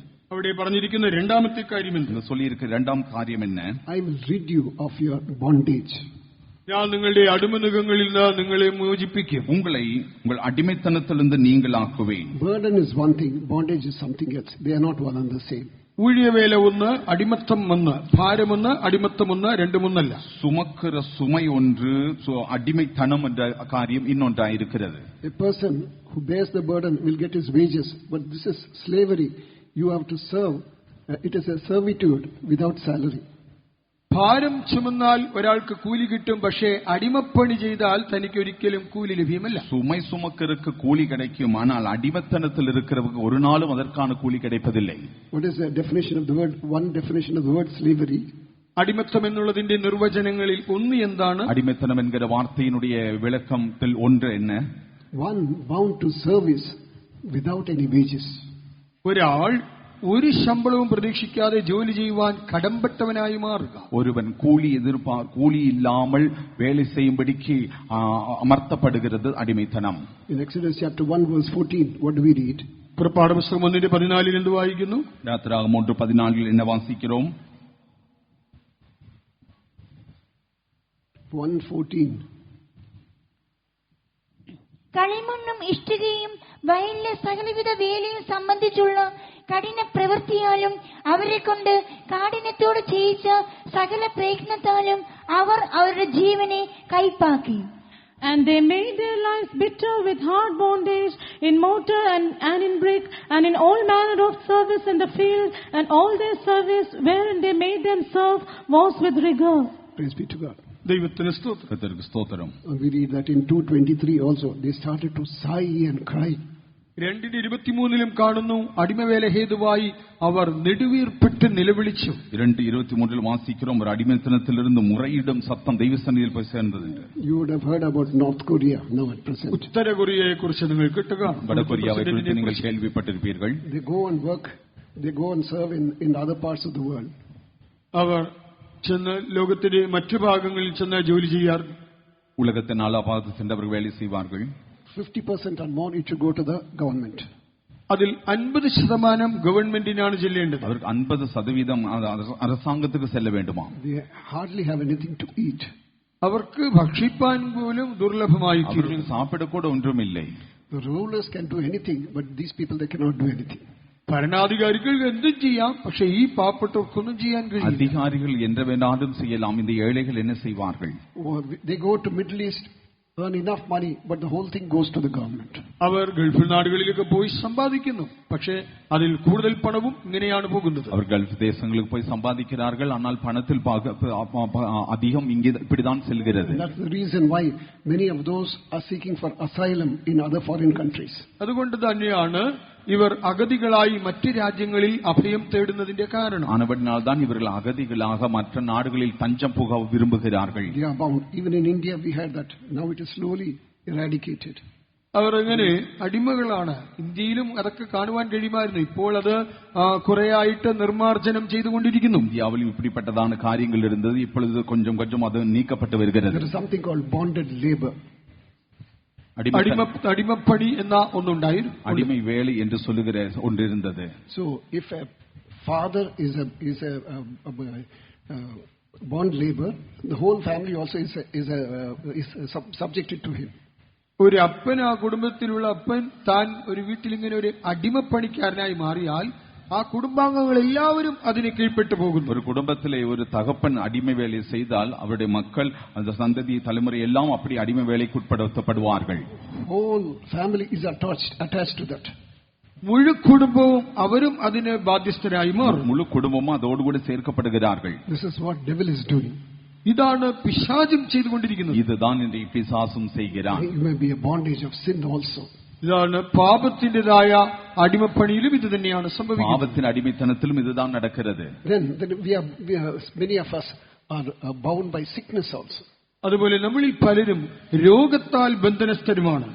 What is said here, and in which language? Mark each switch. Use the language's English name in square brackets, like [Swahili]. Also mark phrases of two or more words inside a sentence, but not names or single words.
[Malayalam] അവിടെ പറഞ്ഞിരിക്കുന്ന രണ്ടാമത്തെ കാര്യം എന്ത്? [Tamil] சொல்லியிருக்க இரண்டாம் காரியம் என்ன? [English] I will rid you of your bondage. [Malayalam] ഞാൻ നിങ്ങളുടെ അടിമനുഖങ്ങളിൽ നിന്ന് നിങ്ങളെ മോചിപ്പിക്കും. [Tamil] உங்களை உங்கள் அடிமைத்தனத்திலிருந்து நீங்களாக்குவேன். [English] Burden is one thing, bondage is something else. They are not one and the same. [Malayalam] ഊഴിയവേല ഒന്ന്, അടിമത്തം ഒന്ന്. ഭാരമൊന്ന്, അടിമത്തം ഒന്ന്, രണ്ടുമൊന്നല്ല. [Tamil] சுமக்கிற சுமை ஒன்று, அடிமைத்தனம் என்ற காரியம் இன்னொன்றாயிருக்கிறது. [English] A person who bears the burden will get his wages, but this is slavery. You have to serve. It is a servitude without salary. [Malayalam] ഭാരം ചുമന്നാൽ ഒരാൾക്ക് കൂലി കിട്ടും, പക്ഷേ അടിമപ്പണി ചെയ്താൽ തനിക്ക് ഒരിക്കലും കൂലി ലഭ്യമല്ല. [Tamil] சுமை சுமக்கிறதுக்கு கூலி கிடைக்கும், ஆனால் அடிமைத்தனத்தில் இருக்கிறவங்க ஒரு நாளும் அதற்கான கூலி கிடைப்பதில்லை. [English] What is the definition of the word? One definition of the word slavery. [Malayalam] അടിമത്തം എന്നുള്ളതിന്റെ നിർവചനങ്ങളിൽ ഒന്ന് എന്താണ്? [Tamil] அடிமைத்தனம் என்கிற வார்த்தையினுடைய விளக்கத்தில் ஒன்று என்ன? [English] One bound to service without any wages. [Malayalam] ഒരാൾ ഒരു ശമ്പളവും പ്രതീക്ഷിക്കാതെ ജോലി ചെയ്യുവാൻ കടമ്പെട്ടവനായി മാറുക. [Tamil] ஒருவன் கூலி கூலி இல்லாமல் வேலை செய்யும்படிக்கு அமர்த்தப்படுகிறது அடிமைத்தனம். [English] In Exodus chapter 1 verse 14, what do we read? [Malayalam] പുറപ്പാട് പുസ്തകം 1:14 എന്ത് വായിക്കുന്നു? [Tamil] யாத்திராகமம் 1:14 என்ன வாசிக்கிறோம்? 1:14. [Malayalam] കളിമണ്ണും ഇഷ്ടികയും വയലിലെ സകലവിധ വേലയും സംബന്ധിച്ചുള്ള കഠിന പ്രവൃത്തിയാലും അവരെ കൊണ്ട് കാഠിന്യത്തോട് ചെയ്യിച്ച സകല പ്രയത്നത്താലും അവർ അവരുടെ ജീവനെ കൈപ്പാക്കി. [English] And they made their lives bitter with hard bondage in mortar and in brick and in all manner of service in the field, and all their service wherein they made them serve was with rigor. Praise be to God. [Malayalam] ദൈവത്തിന് സ്തോത്രം. [Tamil] கர்த்தருக்கு ஸ்தோத்திரம். [English] We read that in 2:23 also. They started to sigh and cry. [Malayalam] 2:23 കാണുന്നു, അടിമവേല ഹേതുവായി അവർ നെടുവീർപ്പിട്ട് നിലവിളിച്ചു. [Tamil] 2:23 வாசிக்கிறோம், ஒரு அடிமைத்தனத்திலிருந்து முறையிடும் சத்தம் தெய்வசன்னிதியில் போய் சேர்ந்தது. [English] You would have heard about North Korea now at present. [Malayalam] ഉത്തര കൊറിയയെ കുറിച്ച് നിങ്ങൾ കേട്ടുക. [Tamil] வடகொரியாவை குறித்து நீங்கள் கேள்விப்பட்டிருப்பீர்கள். [English] They go and work. They go and serve in other parts of the world. [Malayalam] അവർ ചെന്ന് ലോകത്തിന്റെ മറ്റു ഭാഗങ്ങളിൽ ചെന്ന് ജോലി ചെയ്യാർ. [Tamil] உலகத்தின் நாலா பாகத்தில் சென்றவர்கள் வேலை செய்வார்கள். [English] 50% and more it should go to the government. [Malayalam] അതിൽ 50% ഗവൺമെന്റിനാണ് ചെല്ലേണ്ടത്. [Tamil] அவருக்கு 50% அரசாங்கத்துக்கு செல்ல வேண்டுமா? [English] They hardly have anything to eat. [Malayalam] അവർക്ക് ഭക്ഷിപ്പാൻ പോലും ദുർലഭമായി തീരും. [Tamil] சாப்பிட கூட ஒன்றும் இல்லை. [English] The rulers can do anything, but these people they cannot do anything. [Malayalam] ഭരണാധികാരികൾക്ക് എന്തും ചെയ്യാം, പക്ഷെ ഈ പാവപ്പെട്ടവർക്കൊന്നും ചെയ്യാൻ കഴിയില്ല. [Tamil] அதிகாரிகள் என்ற வேண்டாலும் செய்யலாம், இந்த ஏழைகள் என்ன செய்வார்கள்? [English] They go to Middle East, earn enough money, but the whole thing goes to the government. [Malayalam] അവർ ഗൾഫ് നാടുകളിലൊക്കെ പോയി സമ്പാദിക്കുന്നു, പക്ഷേ അതിൽ കൂടുതൽ പണവും ഇങ്ങനെയാണ് പോകുന്നത്. [Tamil] அவர் கல்ஃப் தேசங்களுக்கு போயி சம்பாதிக்கிறார்கள், ஆனால் பணத்தில் அதிகம் இங்கே இப்படிதான் செல்கிறது. [English] That's the reason why many of those are seeking for asylum in other foreign countries. [Malayalam] അതുകൊണ്ട് തന്നെയാണ് ഇവർ അഗതികളായി മറ്റ് രാജ്യങ്ങളിൽ അഭയം തേടുന്നതിന്റെ കാരണം. [Tamil] ஆனபடினால் தான் இவர்கள் அகதிகளாக மற்ற நாடுகளில் தஞ்சம் புக விரும்புகிறார்கள். [English] They are bound. Even in India we had that. Now it is slowly eradicated. [Malayalam] അവർ അങ്ങനെ അടിമകളാണ്. ഇന്ത്യയിലും അതൊക്കെ കാണുവാൻ കഴിയുമായിരുന്നു. ഇപ്പോൾ അത് കുറേയായിട്ട് നിർമ്മാർജ്ജനം ചെയ്തുകൊണ്ടിരിക്കുന്നു. [Tamil] இந்தியாவில் இப்படிப்பட்டதான காரியங்கள் இருந்தது, இப்பொழுது கொஞ்சம் கொஞ்சம் அது நீக்கப்பட்டு வருகிறது. [English] There is something called bonded labor. [Malayalam] അടിമപ്പണി എന്ന ഒന്നുണ്ടായിരുന്നു, [Tamil] அடிமை வேலை என்று சொல்லுகிற ஒன்று இருந்தது. [English] So if a father is a bond labor, the whole family also is subjected to him. [Malayalam] ഒരു അപ്പൻ, ആ കുടുംബത്തിലുള്ള അപ്പൻ താൻ ഒരു വീട്ടിൽ ഇങ്ങനെ ഒരു അടിമപ്പണിക്കാരനായി മാറിയാൽ ആ കുടുംബാംഗങ്ങൾ എല്ലാവരും അതിന് കീഴ്പ്പെട്ടു പോകുന്നു. [Tamil] ஒரு குடும்பத்திலே ஒரு தகப்பன் அடிமை வேலை செய்தால் அவருடைய மக்கள், அந்த சந்ததி தலைமுறை எல்லாம் அப்படி அடிமை வேலைக்கு உட்படுத்தப்படுவார்கள். [English] Whole family is attached to that. [Malayalam] മുഴു കുടുംബവും അവരും അതിന് ബാധ്യസ്ഥരായി മാറും. [Tamil] முழு குடும்பமும் அதோடு கூட சேர்க்கப்படுகிறார்கள். [English] This is what devil is doing. [Malayalam] ഇതാണ് പിശാചും ചെയ്തുകൊണ്ടിരിക്കുന്നത്. [Tamil] இதுதான் இன்றைய பிசாசும் செய்கிறான். [English] It may be a bondage of sin also. [Malayalam] ഇതാണ് പാപത്തിന്റേതായ അടിമപ്പണിയിലും ഇത് തന്നെയാണ് സംഭവിക്കുന്നത്. പാപത്തിൻ അടിമത്തനത്തിലും ഇതാണ് നടക്കുന്നത്. [English] Then we are many of us are bound by sickness also. [Malayalam] അതുപോലെ നമ്മളിൽ പലരും രോഗത്താൽ ബന്ധനസ്ഥരുമാണ്.